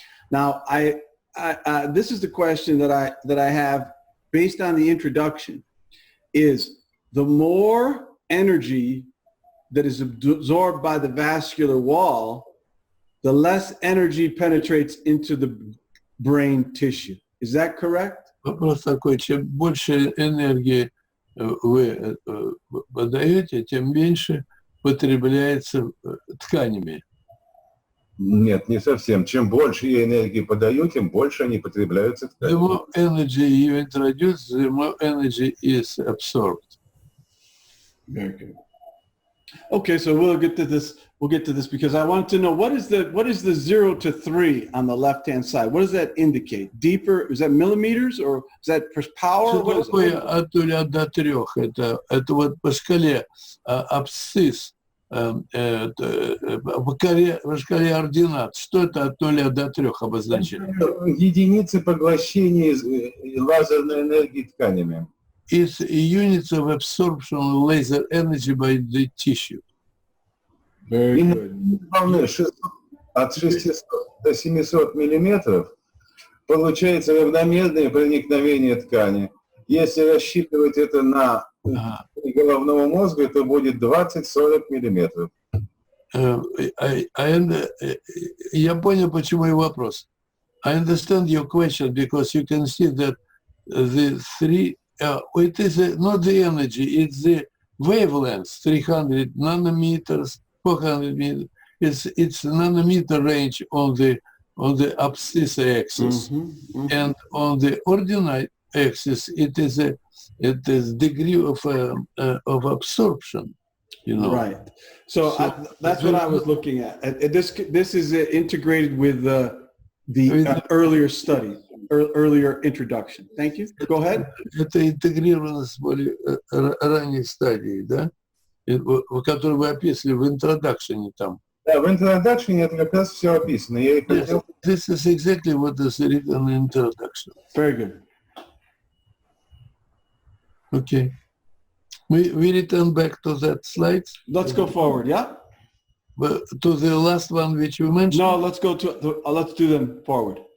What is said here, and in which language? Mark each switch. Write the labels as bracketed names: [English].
[English] Now, this is the question that I have based on the introduction, is the more energy that is absorbed by the vascular wall, the less energy penetrates into the brain tissue. Is that correct? [Russian] вопрос такой, чем больше энергии вы подаете, тем меньше потребляется тканями. Нет, не совсем. Чем больше я энергии подаю, тем больше они потребляются тканями. [English] The more energy you introduce, the more energy is absorbed. Very good. Okay, so we'll get to this. We'll get to this because I want to know what is the 0 to 3 on the left-hand side? What does that indicate? Deeper? Is that millimeters or is that per power? What is it? [Russian] От 0 до 3. Это вот по шкале абсцисс, по шкале ординат. Что это от 0 до 3 обозначает? Единицы поглощения лазерной энергии тканями. [English] It's units of absorption of laser energy by the tissue. Very good. [Russian] Волны от 600 до 700 миллиметров получается равномерное проникновение ткани. Если рассчитывать это на головного мозга, это будет 20-40 миллиметров. Я понял, почему и вопрос. [English] I understand your question because you can see that the three, it is not the energy, it's the wavelength, 300 nanometers, 400 meters. It's nanometer range on the abscissa axis, and on the ordinate axis, it is degree of absorption. You know. Right. So that's what I was looking at. This is integrated with the earlier study, earlier introduction. Thank you. Go ahead. [Russian] Это интегрировано с более ранней стадией, да? Который вы описали в introduction там. Да, в introduction это как раз все описано. Я хотел... [English] This is exactly what is written in introduction. Very good. Okay. We return back to that slide. Let's go forward, yeah? To the last one which you mentioned? No, let's go to, let's do them forward.